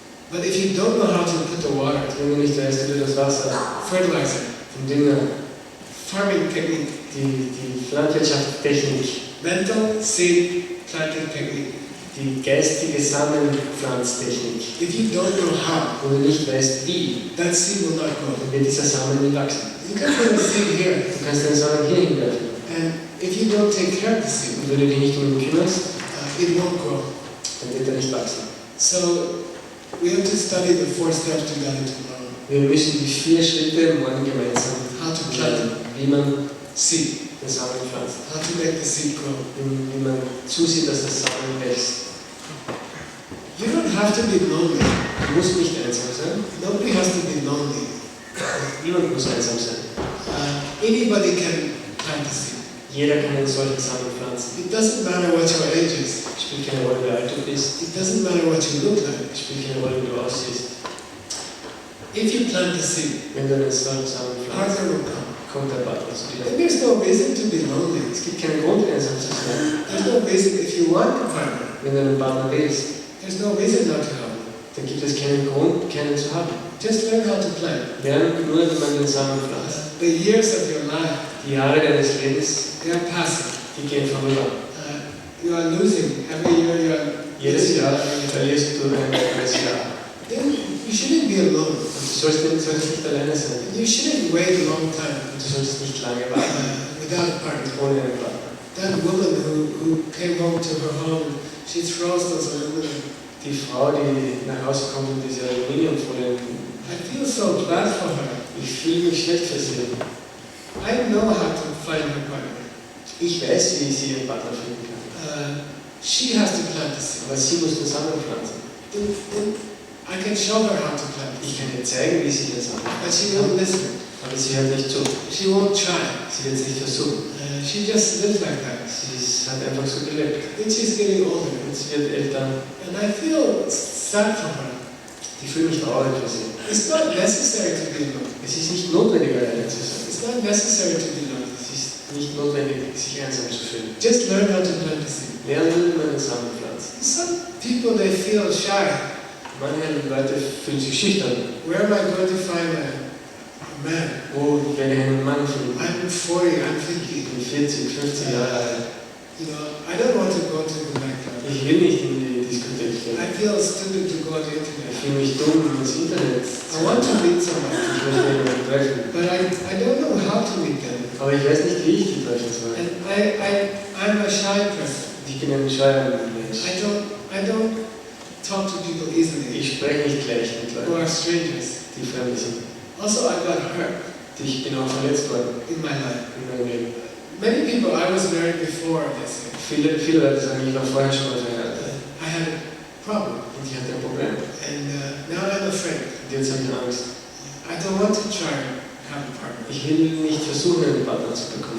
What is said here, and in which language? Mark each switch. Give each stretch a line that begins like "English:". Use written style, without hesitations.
English: But if you don't know how to put the water,
German: Wenn du nicht weißt, wie du das Wasser,
English: fertilizer,
German: den Dünger,
English: farming technique,
German: die Landwirtschaftstechnik,
English: mental seed planting technique.
German: die geistige Samenpflanztechnik,
English: If you don't know how,
German: wo du nicht weißt, wie,
English: that seed will not grow.
German: dann wird dieser Samen nicht wachsen.
English: You can put a seed here,
German: Du kannst den Samen hier hinwerfen.
English: and if you don't take care of the seed,
German: Und wenn du dich nicht um ihn kümmerst,
English: it won't grow.
German: dann wird er nicht wachsen.
English: So we have to study the 4 steps together tomorrow.
German: Wir müssen die 4 Schritte morgen gemeinsam
English: How to plant
German: lernen, wie man
English: seed,
German: den Samen pflanzt,
English: how to make the seed grow.
German: wie man zusieht, dass der Samen wächst.
English: You don't have to be lonely.
German: Du musst nicht einsam sein.
English: Nobody has to be lonely.
German: Niemand muss einsam sein.
English: Anybody can plant a seed.
German: Jeder kann einen solchen Samen pflanzen.
English: It doesn't matter what your age is.
German: Es spielt keine Rolle, wie alt du bist.
English: It doesn't matter what you look like.
German: Es spielt keine Rolle, wie du aussiehst.
English: If you plant the seed,
German: Wenn du einen solchen Samen pflanzt,
English: partner will come.
German: kommt der Partner zu dir.
English: And there's no reason to be lonely.
German: Es gibt keinen Grund, einsam zu sein.
English: There's no reason if you want a partner.
German: Wenn du einen Partner willst,
English: There's no reason not to have one.
German: dann gibt es keinen Grund, keinen zu haben.
English: Just learn how to plant.
German: Lern nur, wie man den Samen pflanzt.
English: The years of your life,
German: Die Jahre deines Lebens,
English: they are passing.
German: die gehen vorüber.
English: You are losing. Every year you are
German: Jedes
English: losing.
German: Jahr verlierst du ein weiteres Jahr.
English: Then you shouldn't be alone.
German: Und du sollst nicht alleine sein.
English: You shouldn't wait a long time
German: Und du sollst nicht lange warten,
English: without a partner.
German: ohne einen Partner.
English: That woman who came home to her home, she throws those aluminum.
German: Die Frau, die nach Hause kommt und diese Aluminiumfolie,
English: I feel so bad for her.
German: ich fühle mich schlecht für sie.
English: I know how to find her partner.
German: Ich weiß, wie sie ihren Partner finden kann.
English: She has to plant the seed.
German: Aber sie muss den Samen pflanzen.
English: Then I can show her how to plant the
German: Ich
English: seed.
German: kann ihr zeigen, wie sie den Samen
English: But she
German: pflanzen
English: won't
German: kann.
English: listen.
German: Aber sie hört nicht zu.
English: She won't try.
German: Sie wird es nicht versuchen.
English: She just lives like that.
German: Hat einfach so gelebt.
English: Then she's getting older.
German: Und sie wird älter.
English: And I feel sad for her.
German: Ich fühle mich traurig für sie.
English: It's not necessary to be alone.
German: Es ist nicht notwendig, alleine zu sein.
English: It's not necessary to be alone.
German: Es ist nicht notwendig, sich einsam zu fühlen.
English: Just learn how to plant the seed.
German: Lernen, wie man den Samen pflanzt.
English: Some people, they feel shy.
German: Manche Leute fühlen sich schüchtern.
English: Where am I going to find a man.
German: Oh, ich werde einen Mann finden.
English: I'm 40, I'm 50.
German: Ich bin 40, 50 Jahre alt.
English: You know, I don't want to go to the nightclub.
German: Ich will nicht in die Diskothek gehen.
English: I feel stupid to go on the
German: Ich
English: internet.
German: fühle mich dumm ins Internet.
English: I want to meet someone,
German: Ich möchte jemanden treffen.
English: but I don't know how to meet them.
German: Aber ich weiß nicht, wie ich die treffen soll.
English: And I'm a shy person.
German: Ich bin ein scheuer Mensch.
English: I don't talk to people easily
German: Ich spreche nicht gleich mit
English: who
German: Leuten,
English: are strangers.
German: die fremd sind.
English: Also, I got hurt
German: Ich bin auch verletzt worden
English: in my life.
German: in meinem Leben.
English: Many people, I was married before, they say.
German: Viele Leute sagen, ich war vorher schon mal verheiratet.
English: I had a problem,
German: Und ich hatte ein Problem.
English: and now I'm afraid.
German: Und jetzt habe ich Angst.
English: I don't want to try to have a partner.
German: Ich will nicht versuchen, einen Partner zu bekommen.